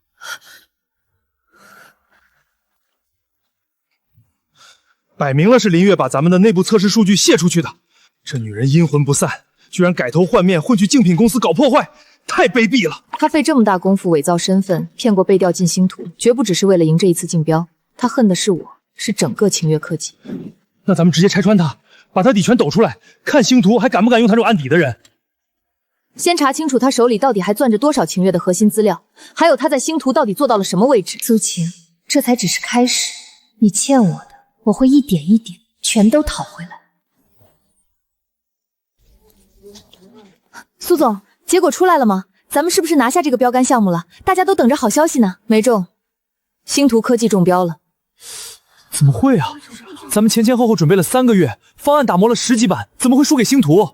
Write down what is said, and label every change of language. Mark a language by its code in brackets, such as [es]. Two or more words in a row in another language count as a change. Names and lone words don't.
[zh] 擺明了是林月把咱們的內部測試數據洩出去的，這女人陰魂不散，居然改頭換面混去競品公司搞破壞，太卑鄙了。她費這麼大功夫偽造身份，騙過被調進星途，絕不只是為了贏這一次競標。她恨的是我，是整個晴月科技。那咱們直接拆穿她，把她底全抖出來，看星途還敢不敢用她這種案底的人。先查清楚她手裡到底還攥着多少晴月的核心資料，還有她在星途到底做到了什麼位置。蘇晴，這才只是開始，你欠我的，我會一點一點全都討回來。蘇總，結果出來了嗎？咱們是不是拿下這個標杆項目了？大家都等着好消息呢。沒中，星途科技中標了。怎麼會啊？咱們前後準備了3個月，方案打磨了10幾版，怎麼會輸給星途？